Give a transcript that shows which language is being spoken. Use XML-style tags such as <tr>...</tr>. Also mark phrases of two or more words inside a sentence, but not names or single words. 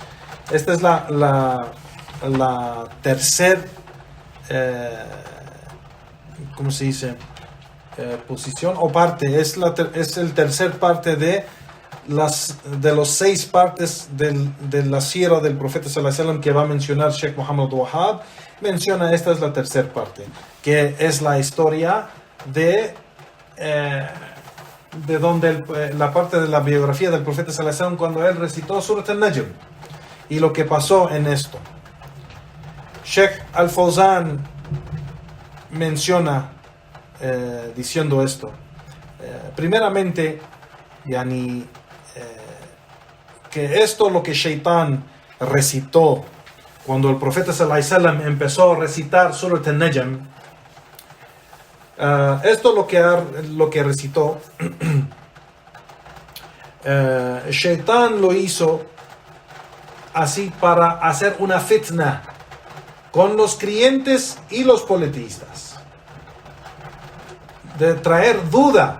<es>Esta es la tercer ¿cómo se dice? Posición o parte, es el tercer parte de de los 6 partes de la sira del profeta</es> <ar>صلى الله عليه وسلم</ar> <es>que va a mencionar Sheikh Muhammad Wahab, menciona esta es la tercera parte, que es la historia de donde la parte de la biografía del profeta</es> <ar>صلى الله عليه وسلم</ar> <es>cuando él recitó Surat al-Najm y lo que pasó en esto. Sheikh Al-Fawzan menciona diciendo esto. Primeramente, que esto lo que Shaitán recitó cuando el profeta</es> <ar>صلى الله عليه وسلم</ar> <es>empezó a recitar Surat al-Najm, esto lo que recitó, Shaitán lo hizo así para hacer una fitna con los creyentes y los politistas, de traer duda.</es>